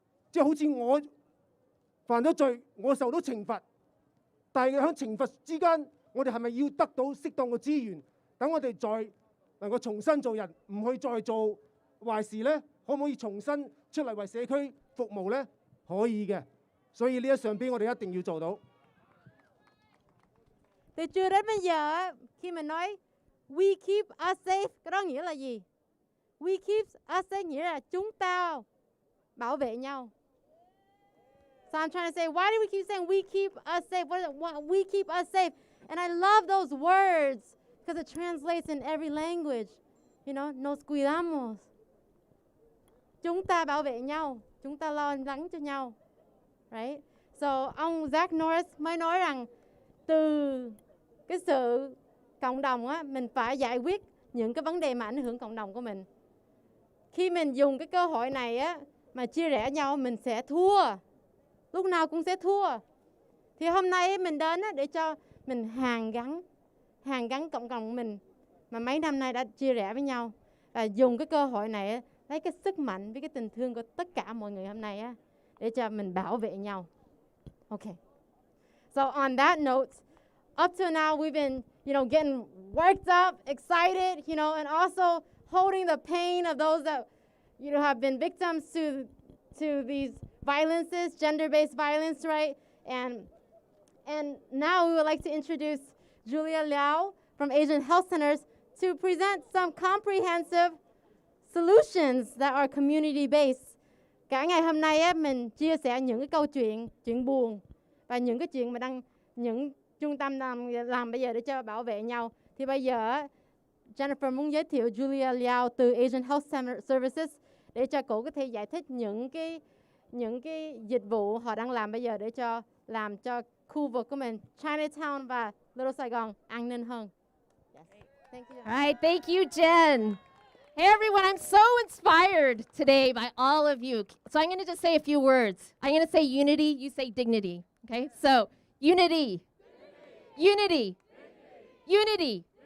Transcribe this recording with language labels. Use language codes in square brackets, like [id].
[yue] 即係好似我犯咗罪，我受到懲罰，但係喺懲罰之間，我哋係咪要得到適當嘅資源，等我哋再能夠重新做人，唔去再做壞事呢？可唔可以重新出嚟為社區服務呢？可以嘅，所以呢一上邊我哋一定要做到。 [vi] Từ trưa đến bây giờ khi mình nói [en] we keep us safe, [vi] cái đó nghĩa là gì? [en] We keep us safe [vi] nghĩa là chúng ta bảo vệ nhau. [en] So I'm trying to say, why do we keep saying we keep us safe? What is it? We keep us safe. And I love those words because it translates in every language. You know, [es] nos cuidamos. [vi] Chúng ta bảo vệ nhau, chúng ta lo lắng cho nhau. [en] Right? So [vi] ông Zach Norris mới nói rằng từ cái sự cộng đồng á, mình phải giải quyết những cái vấn đề mà ảnh hưởng cộng đồng của mình. Khi mình dùng cái cơ hội này á mà chia rẽ nhau, mình sẽ thua. Lúc nào cũng sẽ thua. Thì hôm nay mình đến á, để cho mình hàn gắn cộng đồng của mình mà mấy năm nay đã chia rẽ với nhau, và dùng cái cơ hội này á, lấy cái sức mạnh với cái tình thương của tất cả mọi người hôm nay á, để cho mình bảo vệ nhau. [en] Okay. So on that note, up to now we've been, getting worked up, excited, and also holding the pain of those that, have been victims to these violences, gender-based violence, right? And now we would like to introduce Julia Liao from Asian Health Centers to present some comprehensive solutions that are community-based. [vi] Cả ngày hôm nay á, mình chia sẻ những cái câu chuyện buồn và những cái chuyện mà những trung tâm làm bây giờ để cho bảo vệ nhau. Thì bây giờ Jennifer muốn giới thiệu Julia Liao từ Asian Health Services để cho cô có thể giải thích những cái dịch vụ họ đang làm bây giờ để làm cho khu vực của mình, Chinatown và Little Saigon an ninh hơn. [en] Thank you. All right, thank you, Jen. Hey everyone, I'm so inspired today by all of you. So I'm going to just say a few words. I'm going to say unity, you say dignity. Okay? So, unity. Unity. Unity.